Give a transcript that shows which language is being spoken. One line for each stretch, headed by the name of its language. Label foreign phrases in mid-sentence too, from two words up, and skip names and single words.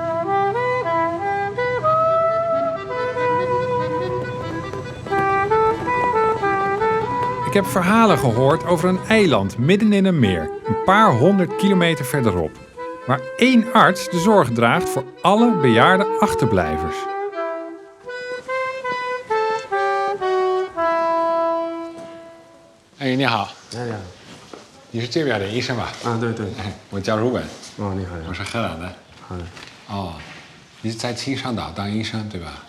Dutch: Ik heb verhalen gehoord over een eiland midden in een meer, een paar 100 kilometer verderop, waar 1 arts de zorg draagt voor alle bejaarde achterblijvers.
Chinese: Hey, 你好。你好。你是这边的医生吧？啊，对对。我叫如文。哦，你好。我是荷兰的。好的。哦，你是在青山岛当医生对吧？